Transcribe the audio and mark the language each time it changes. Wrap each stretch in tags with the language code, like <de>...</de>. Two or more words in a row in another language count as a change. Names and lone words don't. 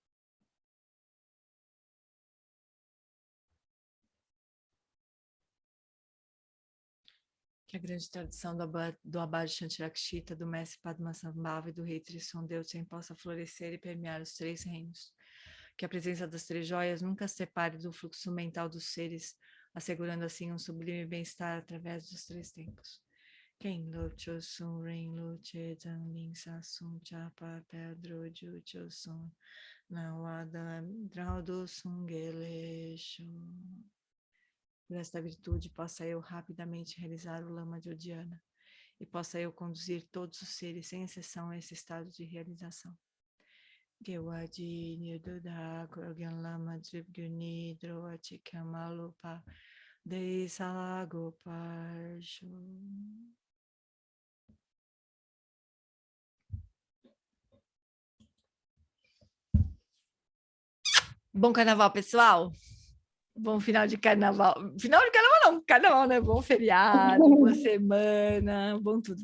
<pt>Que a grande tradição do Abad Shantirakshita, do mestre Padmasambhava e do rei Trisson Deutsen possa florescer e permear os 3 reinos. Que a presença das 3 joias nunca se separe do fluxo mental dos seres, assegurando assim um sublime bem-estar através dos 3 tempos. Quem Locho Sun Ren Luche Zhang Ling Sa Sun Chapa Pedro Jucho Sun Nawada Draudo Sungelesho. Por esta virtude, possa eu rapidamente realizar o Lama de Odiana e possa eu conduzir todos os seres, sem exceção, a esse estado de realização. Gewadi Nirduda Gorgan Lama Dribguni Droati Kamalupa Deisalago Parsho. Bom carnaval, pessoal! Bom final de carnaval. Final de carnaval não, carnaval, né? Bom feriado, boa semana, bom tudo.</pt>